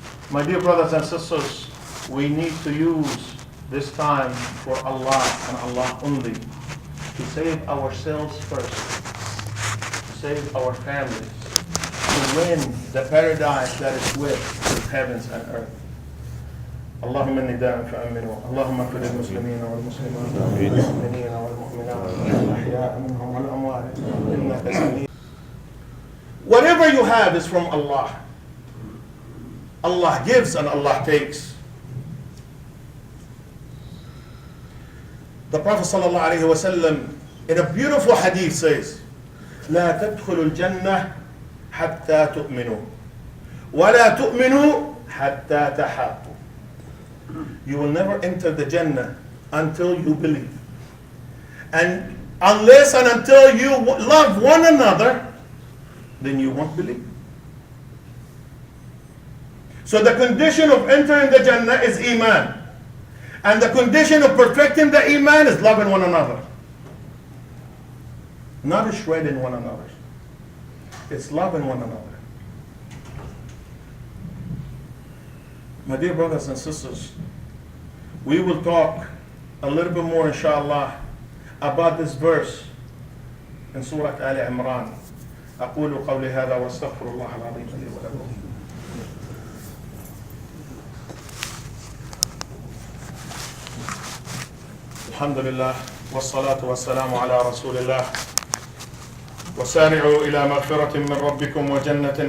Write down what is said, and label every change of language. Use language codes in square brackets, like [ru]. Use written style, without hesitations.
[en] My dear brothers and sisters, we need to use this time for Allah and Allah only, to save ourselves first, to save our families, to win the paradise that is with heavens and earth. [ar] اللهم النداء فأمنوا اللهم اغفر للمسلمين والمسلمات والمؤمنين والمؤمنات الأحياء منهم والأموات إنك سميع. [en] Whatever you have is from Allah. Allah gives and Allah takes. The Prophet ﷺ in a beautiful hadith says, [ar] لا تدخلوا الجنة حتى تؤمنوا ولا تؤمنوا حتى تحابوا. [en] You will never enter the Jannah until you believe. And unless and until you love one another, then you won't believe. So the condition of entering the Jannah is Iman. And the condition of perfecting the Iman is loving one another. Not shredding one another. It's loving one another. My dear brothers and sisters, we will talk a little bit more, inshallah, about this verse in Surah Al Imran. [ar] أقول قولي هذا واستغفر الله العظيم لي ولكم. الحمد لله والصلاة والسلام على رسول الله. وسارعوا إلى مغفرة من ربكم وجنة